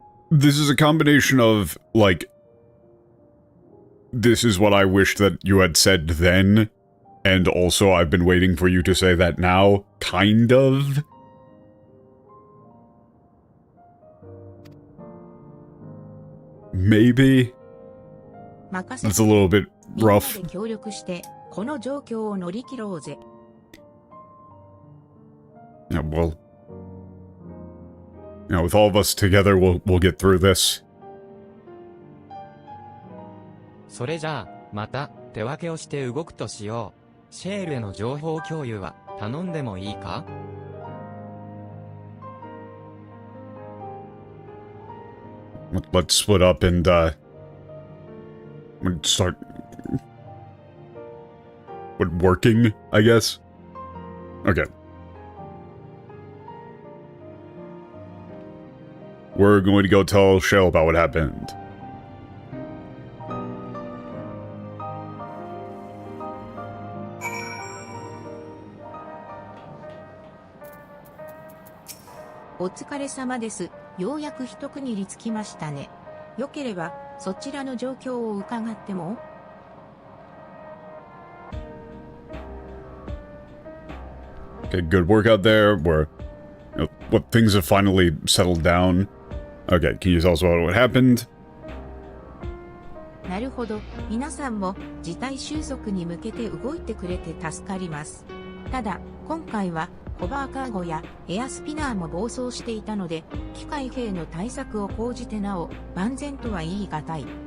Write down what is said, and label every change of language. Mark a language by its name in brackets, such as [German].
[English] This is a combination of, like... This is what I wished that you had said then, and also I've been waiting for you to say that now, kind of. Maybe? That's a little bit rough. [Japanese] みんなで協力して、この状況を乗り切ろうぜ。 [English] Yeah, well... with all of us together, we'll get through this. [Japanese] それじゃあ、また、手分けをして動くとしよう。シェールへの情報共有は、頼んでもいいか？ [English] Let's split up and, start... working, I guess? Okay. We're going to go tell Shell about what happened. [Japanese] お疲れ様です。ようやく一区切りつきましたね。よければ、そちらの状況を伺っても？ [English] Okay, good work out there. What things have finally settled down. Okay, can you tell us about what happened? [Japanese] なるほど。皆さんも事態収束に向けて動いてくれて助かります。ただ、今回はホバーカーゴやエアスピナーも暴走していたので、機械兵の対策を講じてなお万全とは言い難い。